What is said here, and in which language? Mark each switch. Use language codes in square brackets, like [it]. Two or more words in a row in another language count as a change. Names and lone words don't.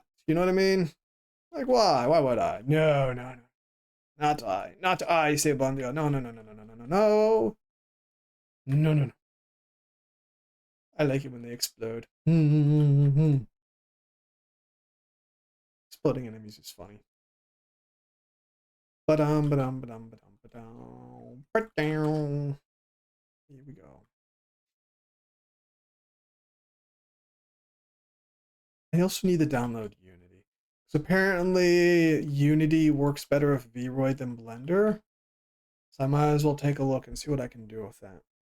[en] You know what I mean? Like, why? Why would I? No, no, no. Not I. Not I, say Bondia. No, no, no, no, no, no, no, no, no. No, no, no. I like it when they explode. Exploding enemies is funny. Ba-dum, ba-dum, ba-dum, ba-dum, ba-dum. Ba-dum. Here we go. I also need to download Unity. So apparently Unity works better with Vroid than Blender. So I might as well take a look and see what I can do with that.